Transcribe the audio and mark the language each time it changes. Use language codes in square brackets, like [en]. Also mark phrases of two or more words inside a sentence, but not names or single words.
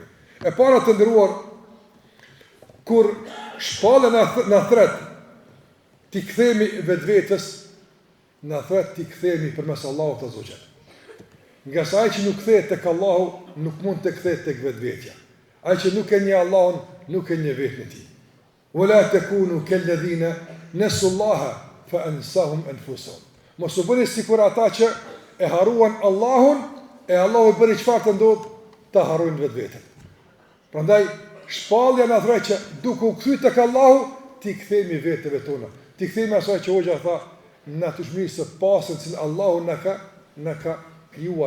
[sq] E para të nderuar, kur shpalla na thret ti kthehemi vetvetes, na thret ti kthehemi përmes Allahut [ar] عز جل. [sq] Nga sa ai që nuk kthehet tek Allahu, nuk mund të kthehet tek vetvetja. Ai që nuk e njeh Allahun, nuk e njeh vetën e tij. [ar] ولا تكونوا كالذين نسوا الله فأنساهم أنفسهم. [sq] Mos u bëni sikur ata që e haruan Allahun, e Allahu bëri çfarë të ndodh, ta harrojnë vetveten. Prandaj shpallja na thret që duke u kthyer tek Allahu, ti kthehemi vetëve tona. Ti kthehemi asaj që Hoxha tha, natyrshmërisë së pastër që Allahu na ka krijuar.